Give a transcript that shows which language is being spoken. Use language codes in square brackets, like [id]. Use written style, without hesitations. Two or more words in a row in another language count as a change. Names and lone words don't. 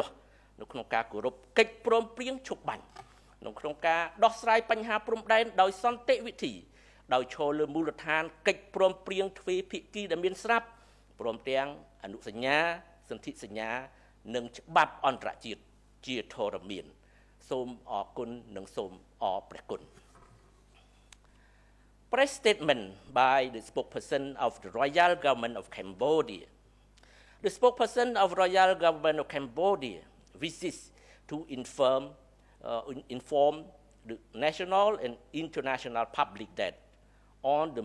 [km] ស់នៅក្នុងការគោរពកិច្ចព្រមព្រៀងឈប់បាញ់ក្នុងការដោះស្រាយបញ្ហាព្រំដែនដោយសន្តិវិធីដោយឈលលើមូលដ្ឋានកិច្ចព្រមព្រៀងទ្វេភាគីដែលមានស្រាប់ព្រមទាំងអនុសញ្ញាសន្ធិសញ្ញានិងច្បាប់អន្តរជាតិជាធរមានសូមអរគុណនិងសូមអរព្រះគុណ [en] Press statement by the spokesperson of the Royal Government of Cambodia. The spokesperson of Royal Government of Cambodia wishes to inform the national and international public that on the